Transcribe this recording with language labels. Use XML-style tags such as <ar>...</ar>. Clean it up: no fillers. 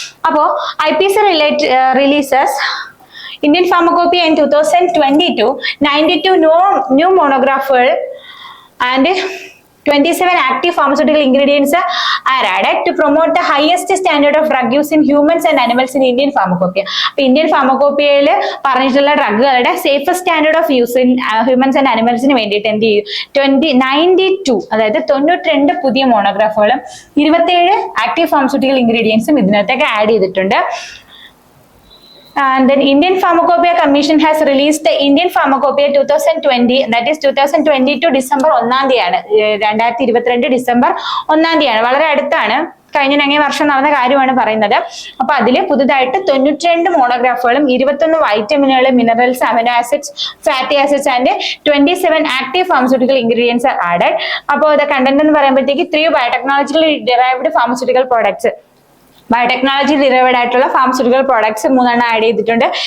<en>അപ്പോ IPC releases Indian Pharmacopoeia in 2022, 92 new monographs and 27 active pharmaceutical ingredients are added to promote the highest standard of drug use in humans and animals in Indian Pharmacopoeia.</en> <ml>Indian Pharmacopoeia പറഞ്ഞിട്ടുള്ള ഡ്രഗുകളുടെ safest standard of use in humans and ആനിമൽസിന് വേണ്ടിയിട്ട് എന്ത് ചെയ്യും 92 അതായത് 92 പുതിയ മോണോഗ്രാഫുകളും 27 active pharmaceutical ഇൻഗ്രീഡിയൻസും ഇതിനകത്തേക്ക് add ചെയ്തിട്ടുണ്ട്.</ml> <en>And then Indian Pharmacopoeia Commission has released the Indian Pharmacopoeia 2020, that is 2022</en> <ml>December 1 2022 December 1 വളരെ അടുത്താണ്, കഴിഞ്ഞ വർഷം നടന്ന കാര്യമാണ് പറയുന്നത്. അപ്പൊ അതില് പുതുതായിട്ട് 92 മോണോഗ്രാഫുകളും 21 വൈറ്റമിനുകൾ, minerals, amino acids, fatty acids and 27 active pharmaceutical ingredients R added. അപ്പോൾ ഇത് കണ്ടന്റ് എന്ന് പറയുമ്പോഴത്തേക്ക് 3 ബയോടെക്നോളജിക്കലി derived pharmaceutical products, biotechnology derived ആയിട്ടുള്ള ഫാർമസ്യൂട്ടിക്കൽ പ്രോഡക്ട്സ് 3 ആഡ് ചെയ്തിട്ടുണ്ട്.</ml>